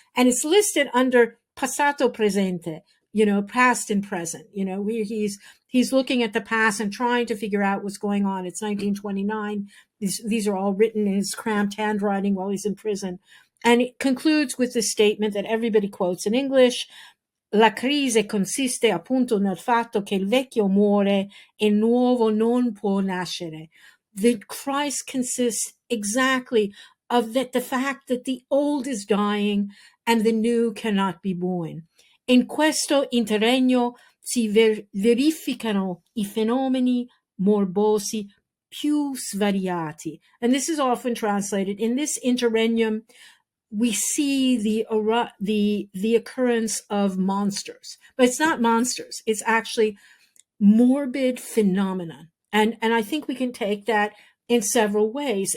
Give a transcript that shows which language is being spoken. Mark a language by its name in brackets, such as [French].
[English] And it's listed under [Italian] passato presente, [English] past and present. He's looking at the past and trying to figure out what's going on. It's 1929. These are all written in his cramped handwriting while he's in prison. And it concludes with this statement that everybody quotes in English. [Italian] La crisi consiste appunto nel fatto che il vecchio muore e il nuovo non può nascere. [English] The crisis consists exactly of the fact that the old is dying and the new cannot be born. [Italian] In questo interregno si verificano I fenomeni morbosi più svariati. [English] And this is often translated, in this interregnum, we see the occurrence of monsters, but it's not monsters. It's actually morbid phenomena. And I think we can take that in several ways.